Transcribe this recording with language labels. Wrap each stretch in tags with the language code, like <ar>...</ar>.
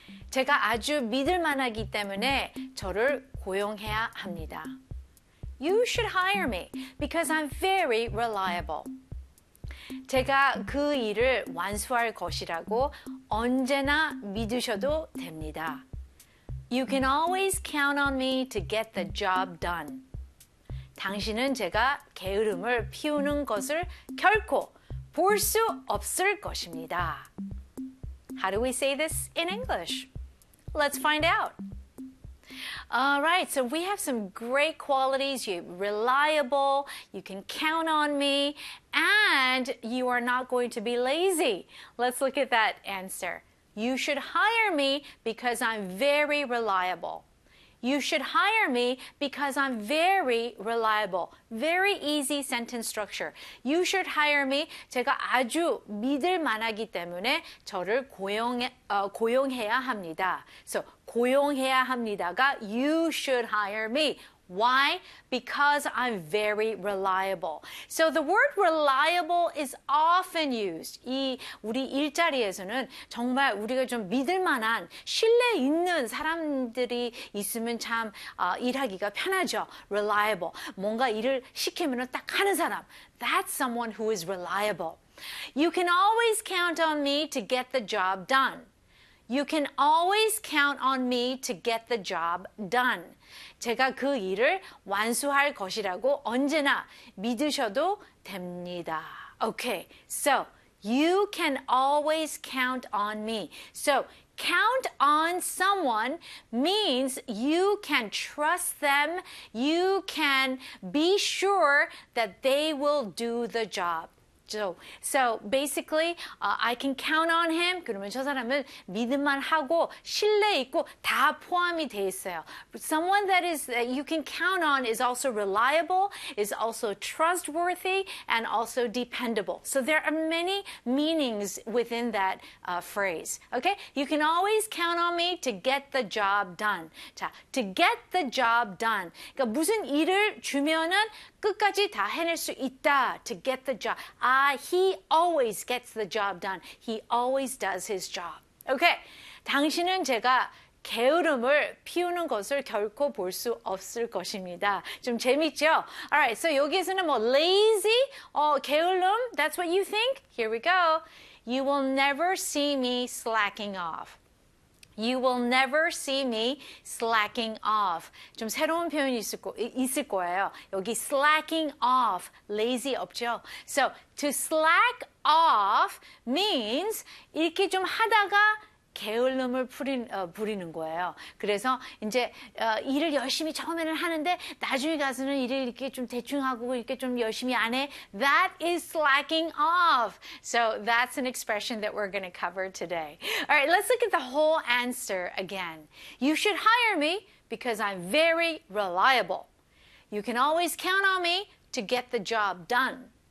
<ko>제가 아주 믿을만하기 때문에 저를 고용해야 합니다.</ko> <en>You should hire me because I'm very reliable.</en> <ko>제가 그 일을 완수할 것이라고 언제나 믿으셔도 됩니다.</ko> <en>You can always count on me to get the job done.</en> <ko>당신은 제가 게으름을 피우는 것을 결코 볼 수 없을 것입니다.</ko> <en>How do we say this in English? Let's find out. All right, so we have some great qualities. You're reliable, you can count on me, and you are not going to be lazy. Let's look at that answer. You should hire me because I'm very reliable. You should hire me because I'm very reliable. Very easy sentence structure. You should hire me.</en> <ko>제가 아주 믿을 만하기 때문에 저를 고용해야 합니다.</ko> <en>So, 고용해야 합니다가 you should hire me. Why? Because I'm very reliable. So the word reliable is often used.</en> <ko>이 우리 일자리에서는 정말 우리가 좀 믿을만한 신뢰 있는 사람들이 있으면 참 일하기가 편하죠.</ko> <en>Reliable.</en> <ko>뭔가 일을 시키면 딱 하는 사람.</ko> <en>That's someone who is reliable. You can always count on me to get the job done. You can always count on me to get the job done.</en> <ko>제가 그 일을 완수할 것이라고 언제나 믿으셔도 됩니다.</ko> <en>Okay, so you can always count on me. So count on someone means you can trust them. You can be sure that they will do the job. So basically, I can count on him.</en> <ko>그러면 저 사람은 믿음만 하고 신뢰 있고 다 포함이 돼 있어요.</ko> <en>Someone that is that you can count on is also reliable, is also trustworthy, and also dependable. So there are many meanings within that phrase. Okay, you can always count on me to get the job done. 자, to get the job done.</en> <ko>그러니까 무슨 일을 주면은 끝까지 다 해낼 수 있다.</ko> <en>To get the job. He always gets the job done. He always does his job. Okay.</en> <ko>당신은 제가 게으름을 피우는 것을 결코 볼 수 없을 것입니다.</ko> <en>좀 재밌죠? Alright, so 여기에서는 뭐 lazy, 게으름, that's what you think? Here we go. You will never see me slacking off. You will never see me slacking off.</en> <ko>좀 새로운 표현이 있을 거예요. 여기 slacking off, lazy 없죠? So, to slack off means 이렇게 좀 하다가 게을름을 부리는 거예요. 그래서 이제 일을 열심히 처음에는 하는데 나중에 가서는 일을 이렇게 좀 대충하고 이렇게 좀 열심히 안 해.</ko> <en>That is slacking off. So that's an expression that we're going to cover today. All right, let's look at the whole answer again. You should hire me because I'm very reliable. You can always count on me to get the job done.</en>